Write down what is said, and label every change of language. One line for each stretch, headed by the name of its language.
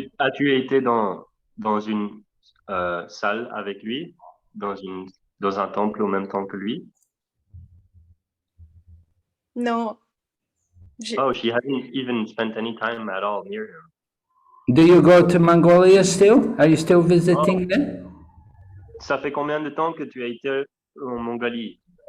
French: As-tu été dans une salle avec lui, dans un temple au même temps que lui? Non.
English: Oh, she hasn't even spent any time at all near him. Do you go to Mongolia still? Are you still visiting there?
French: Ça fait combien de temps que tu as été en Mongolie?